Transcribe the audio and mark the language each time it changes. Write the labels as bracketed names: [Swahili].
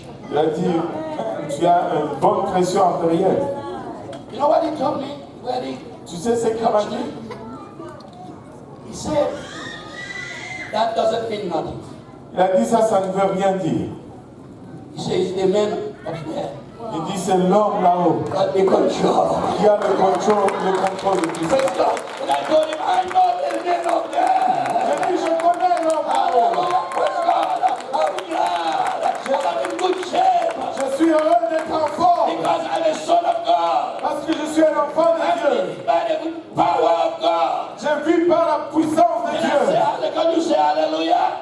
[French] Il a dit, tu as une bonne pression artérielle. [English] You know what he told me? [French] Tu sais ce qu'il m'a dit? [English] He said, that doesn't mean nothing. [French] Il a dit ça ne veut rien dire. [English] He says, the man up there. [French] Il dit c'est l'homme là-haut [English] Got the control. [French] qui a le contrôle de tout ça. [English] Praise God. And I told him, I know the man up there. [French] J'ai dit, je connais l'homme là-haut. [English] Hallelujah. Praise God. I'm glad. I'm in good shape. [French] Je suis heureux d'être en forme [English] Because I'm a son of God. [French] parce que je suis un enfant de Dieu. [English] By the power of God. [French] Je vis par la puissance de [English] And I [French] Dieu. [English] say, can you say hallelujah?